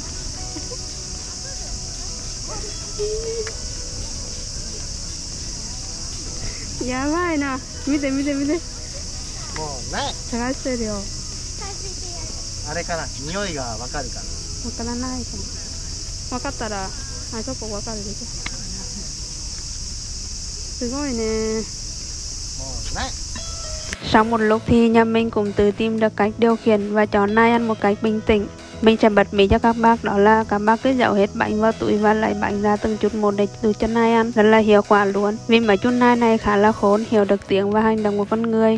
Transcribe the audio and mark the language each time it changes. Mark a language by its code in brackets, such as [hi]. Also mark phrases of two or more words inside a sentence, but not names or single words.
[ja] やばいな。見て。もうない。探してるよ。あれかな、匂いがわかるかな。わからないかも。わかったら、あそこわかるでしょ。すごいね。 [vi] Sau một lúc thì nhà mình cũng tự tìm được cách điều khiển và cho nai ăn một cách bình tĩnh. Mình sẽ bật mí cho các bác, đó là các bác cứ giấu hết bánh vào túi và lấy bánh ra từng chút một để đưa cho nai ăn. Rất là hiệu quả luôn. Vì mấy chú nai này khá là khôn, hiểu được tiếng và hành động của con người.